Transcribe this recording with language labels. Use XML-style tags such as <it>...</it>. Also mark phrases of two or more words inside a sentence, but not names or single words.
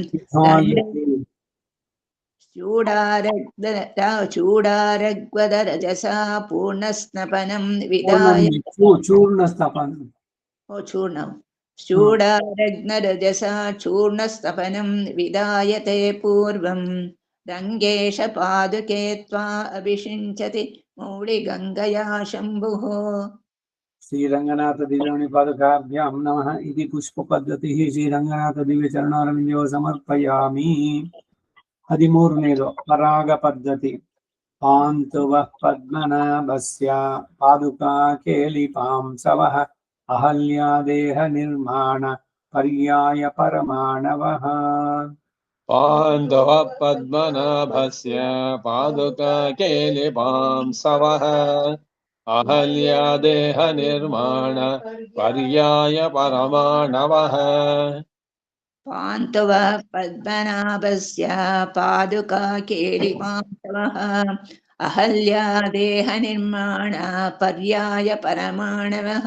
<sa>चूडारग्वदरजसा पूर्णस्नपनं विधाय चूडारग्नरजसा चूर्णस्तपनं विधायते पूर्वं रङ्गेशपादुके त्वा अभिषिञ्चति मौलिगङ्गया शम्भुः श्रीरङ्गनाथ दिव्यमणि पादुकाभ्यां नमः इति पुष्पपद्धतिः श्रीरङ्गनाथ दिव्यचरणारविन्दो समर्पयामि 13ನೇದು ಪರಾಗ ಪದ್ಧತಿ ಪಾಂತುವಃ ಪದ್ಮನಾಭಸ್ಯ ಪಾದುಕಾ ಕೇಲಿಪಾಂಸವಃ ಅಹಲ್ಯಾದೇಹ ನಿರ್ಮಾಣ ಪರ್ಯಾಯ ಪರಮಾಣವಃ पान्दवः पद्मनाभस्य पादुका केलिपांसवः अहल्यादेहनिर्माण पर्याय परमाणवः पान्तुवः पद्मनाभस्य पादुका केलिपांसवः अहल्यादेहनिर्माण पर्याय परमाणवः</sa>